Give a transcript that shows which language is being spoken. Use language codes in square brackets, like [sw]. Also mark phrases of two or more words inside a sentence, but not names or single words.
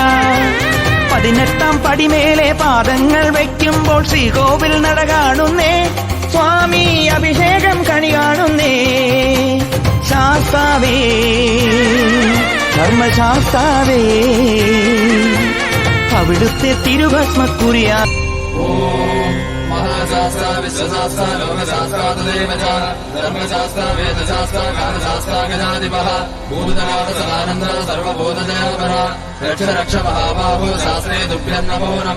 [ml] 18ാം പടിമേലെ പാദങ്ങൾ വയ്ക്കുമ്പോൾ ശ്രീകോവിൽ നട കാണുന്നേ സ്വാമി അഭിഷേകം കണി കാണുന്നേ. ശാസ്താവേ ധർമ്മശാസ്താവേ അവിടുത്തെ തിരുഭസ്മക്കുറിയ [sa] महाशास्त्र विश्वशास्त्र लोकशास्त्र तदेव च धर्मशास्त्र वेदशास्त्र कालशास्त्र गजाधिपः भूतनाथ सदानन्द सर्वभूतजयापर रक्ष रक्ष महाबाहो शास्त्रे तुभ्यं नमो नमः।